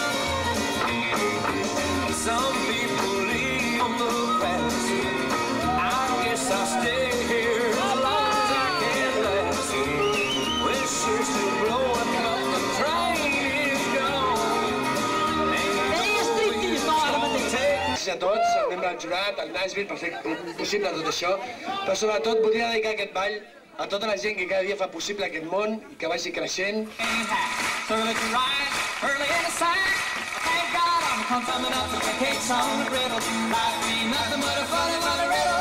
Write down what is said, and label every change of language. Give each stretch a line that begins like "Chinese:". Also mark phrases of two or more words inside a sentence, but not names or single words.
English: Some people leave on the past. I guess I'll stay here as long as I can last. Well, it's sure still blowing, but the train is gone.
Catalan: Gràcies a tots, el membre del jurat, el Nashville, per fer possible tot això. Però sobretot voldria dedicar aquest ball a tota la gent que cada dia fa possible aquest món i que vagi creixent.
English: Thank God I'm coming up with the cakes on the griddle. Might be nothing but a funny